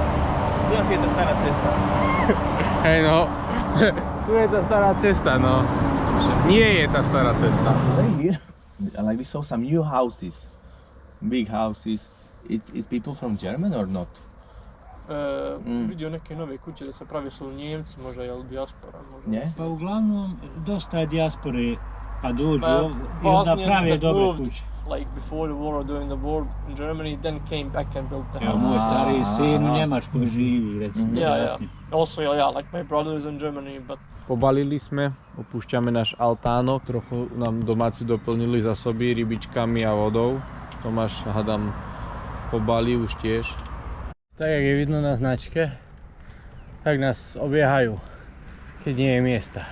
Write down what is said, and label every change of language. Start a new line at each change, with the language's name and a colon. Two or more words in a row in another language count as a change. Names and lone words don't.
Slovak: Tu asi je tá stará cesta. Hej no, tu je tá stará cesta, no. Nie je tá stará cesta.
English: Here, like we saw some new houses, big houses. It's people from Germany or not?
Bosnian: Vidio neke nove kuće da se pravi su Njemci, možda je dijaspora. Možda. Ne? Pa uglavnom dosta je dijaspore pa dođu i onda
English: Bosnians
Bosnian: prave
English: that
Bosnian: dobre
English: moved,
Bosnian: kuće.
English: like before the war or during the war in Germany, then came back and built the
Bosnian: Evo,
English: house.
Bosnian: moj stari sin u Njemačkoj živi, recimo.
English: Yeah. Also, yeah, like my brother is in Germany, but
Slovak: Pobalili sme, opúšťame náš altánok, trochu nám domáci doplnili zásoby rybičkami a vodou. Tomáš, hádam, pobalí už tiež. Tak jak je vidno na značke, tak nás obiehajú, keď nie je miesta.